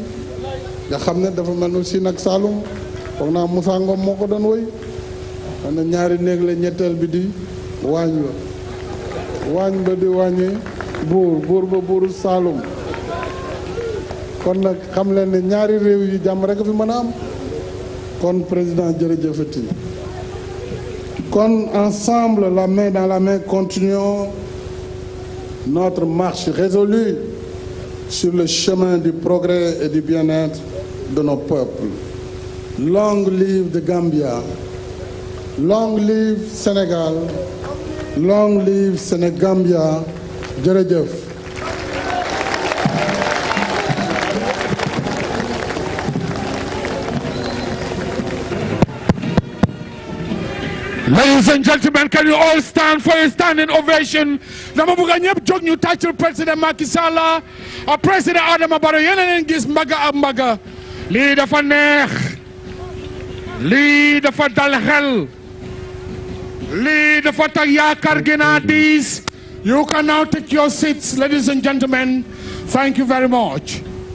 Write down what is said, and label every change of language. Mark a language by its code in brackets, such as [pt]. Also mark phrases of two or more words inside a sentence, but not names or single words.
[wo] nga xam ne dafa mel ni Siin ak Saalum foog naa Moussa Ngom moo ko doon woy xam ne ñaari néeg la ñetteel bi di waañ ba di wàññi buur ba buuru Saalum kon nag xam leen ne ñaari réew yi jàmm rek fi mën a am kon président jërëjëfati [fr] kon ensemble la main dans la main continuons notre marche résolue sur le chemin du progrès et du bien-être de nos peuples. [en] Long live the Gambia, long live Sénégal, long live Sénégambia. [wo] Jërëjëf. [en] Ladies and gentlemen, can you all stand for a standing ovation? [wo] Dama bëgg ñëpp jóg ñu tàccul président Macky Sall ak président Adama Barrow yéen a leen gis mbaga ak mbaga lii dafa neex lii dafa dal xel lii dafa tax yaakaar gi naa diis. [en] You can now take your seats, ladies and gentlemen. Thank you very much.